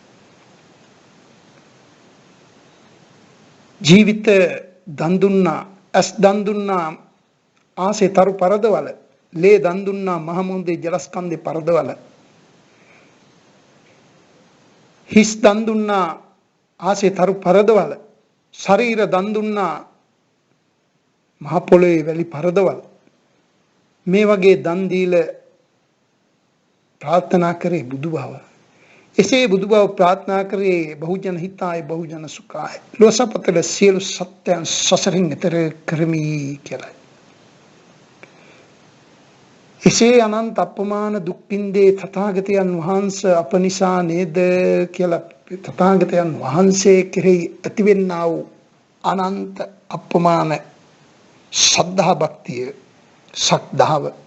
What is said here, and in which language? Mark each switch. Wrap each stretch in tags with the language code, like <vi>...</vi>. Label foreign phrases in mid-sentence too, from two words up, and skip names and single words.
<si>ජීවිත දන් දුන්නා, ඇස් දන් දුන්නා ආසේ තරු පරදවල, ලේ දන් දුන්නා මහමුන්දේ ජලස්කන්ධේ පරදවල, හිස් දන් දුන්නා ආසේ තරු පරදවල, ශරීර දන් දුන්නා මහ පොළොවේ වැලි පරදවල. මේ වගේ දන් දීලා ප්‍රාර්ථනා කරේ බුදුබව. එසේ බුදුබව ප්‍රාර්ථනා කරේ</si> <pi>බහුජන හිතාය බහුජන සුඛාය.</pi> <si>ලෝසපතල සියලු සත්‍යයන් සසරින් එතර කරමි කියලා. එසේ අනන්ත අපමාන දුක්ඛින්දේ තථාගතයන් වහන්සේ අප නිසා නේද කියලා තථාගතයන් වහන්සේ කෙරෙහි ඇතිවෙන්නා වූ අනන්ත අපමාන ශ්‍රද්ධා භක්තිය සද්ධාව</si>